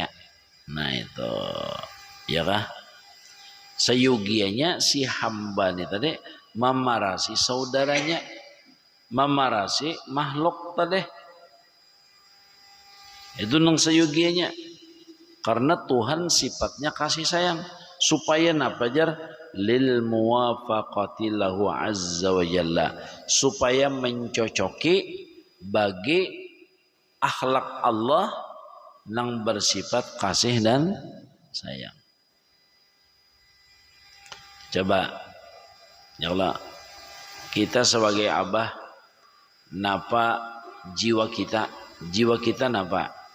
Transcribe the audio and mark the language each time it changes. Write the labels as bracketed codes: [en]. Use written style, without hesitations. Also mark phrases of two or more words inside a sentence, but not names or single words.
[bjn] Nah itu ya kah sayugianya si hamba nih tadi memarasi saudaranya, memarasi makhluk tadi. Itu nang sayugianya. [id] Karena Tuhan sifatnya kasih sayang. [bjn] Supaya napa jar? [ar] للموافقة له عز وجل. [id] Supaya mencocoki bagi akhlak Allah yang bersifat kasih dan sayang. [bjn] Coba, ya Allah, kita sebagai abah, napa jiwa kita napa?